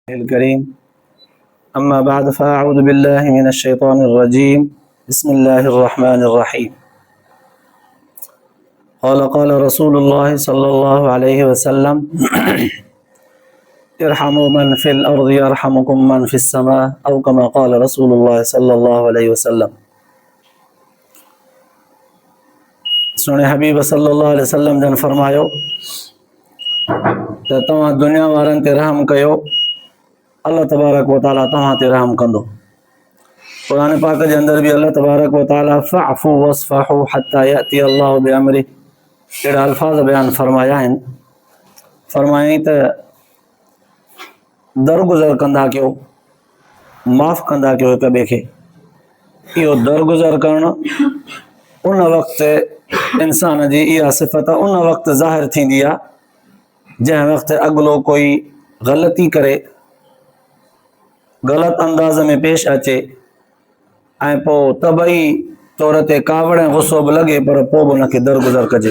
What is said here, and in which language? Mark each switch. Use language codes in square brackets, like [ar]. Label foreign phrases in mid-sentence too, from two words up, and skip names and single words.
[ar] الكريم أما بعد فأعوذ بالله من الشيطان الرجيم بسم الله الرحمن الرحيم قال رسول الله صلى الله عليه وسلم ارحموا من في الأرض يرحمكم من في السماء أو كما قال رسول الله صلى الله عليه وسلم [sd] सुने हबीब [ar] صلى الله عليه وسلم [sd] जन फरमायो त तव्हां दुनिया वारनि ते रहम कयो, [ar] الله تبارك وتعالى [sd] तव्हां ते रहम कंदो। कुरान पाक जे अंदर भी [ar] الله تبارك وتعالى فاعفوا واصفحوا حتى يأتي الله بأمره [sd] अहिड़ा अल्फाज़ बयान फरमाया आहिनि। फरमाई त दरगुज़र कंदा कयो, माफ़ कंदा कयो हिक ॿिए खे। इहो दरगुज़र करणु उन वक़्तु इंसान जी इहा सिफ़त उन वक़्तु ज़ाहिर थींदी आहे जंहिं वक़्तु अॻिलो कोई ग़लती करे, ग़लति अंदाज़ में पेश अचे ऐं पोइ तबई तौर ते कावड़ ऐं गुस्सो बि लॻे, पर पोइ बि उनखे दरगुज़र कजे।